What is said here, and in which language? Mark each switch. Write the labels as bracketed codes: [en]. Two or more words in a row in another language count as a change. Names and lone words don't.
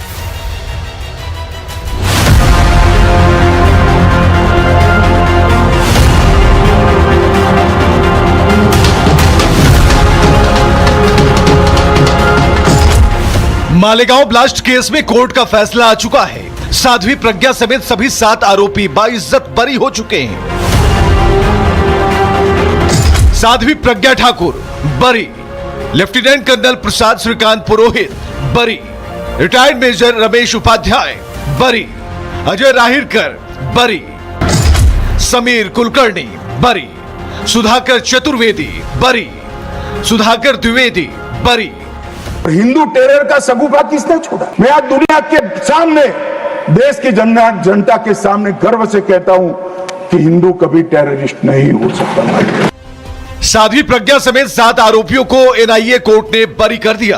[hi] मालेगांव ब्लास्ट केस में कोर्ट का फैसला आ चुका है। साध्वी प्रज्ञा समेत सभी 7 आरोपी बाइज्जत बरी हो चुके हैं। साध्वी प्रज्ञा ठाकुर बरी, [en] lieutenant colonel [hi] प्रसाद श्रीकांत पुरोहित बरी, [en] retired major [hi] रमेश उपाध्याय बरी, अजय राहिरकर बरी, समीर कुलकर्णी बरी, सुधाकर चतुर्वेदी बरी, सुधाकर द्विवेदी बरी। हिंदू टेरर का सगुफा किसने छोड़ा? मैं आज दुनिया के सामने, देश की जनता के सामने गर्व से कहता हूं कि हिंदू कभी टेररिस्ट नहीं हो सकता। साध्वी प्रज्ञा समेत 7 आरोपियों को एनआईए कोर्ट ने बरी कर दिया।